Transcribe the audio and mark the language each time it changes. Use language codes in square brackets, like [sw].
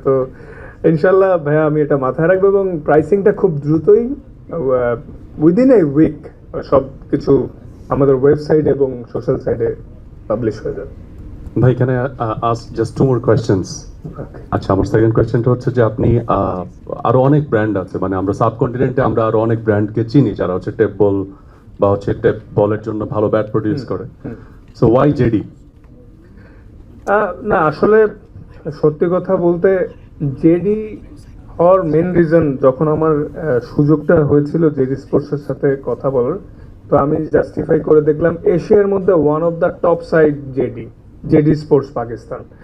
[bn] তো ইনশাল্লাহ ভাইয়া আমি এটা মাথায় রাখবো, এবং প্রাইসিংটা খুব দ্রুতই [en] within a week [bn] সব কিছু আমাদের ওয়েবসাইট এবং সোশ্যাল সাইটে পাবলিশ হয়ে যাবে। [en] ভাই, can I ask just 2 more questions? [bn] আচ্ছা, আমার সেকেন্ড কোয়েশ্চেনটা হচ্ছে যে আপনি আরো অনেক ব্র্যান্ড আছে, মানে আমরা সাবকন্টিনেন্টে আমরা আরো অনেক ব্র্যান্ডকে চিনি যারা হচ্ছে টেপ বল বা হচ্ছে টেপ বলের জন্য ভালো ব্যাট প্রডিউস করে। [en] So why JD? [bn] না, আসলে সত্যি কথা বলতে জেডি হওয়ার মেন রিজন, যখন আমার সুযোগটা হয়েছিল জেডি স্পোর্টসের সাথে কথা বলার, তো আমি জাস্টিফাই করে দেখলাম এশিয়ার মধ্যে [en] one of the top side [bn] JD sports Pakistan.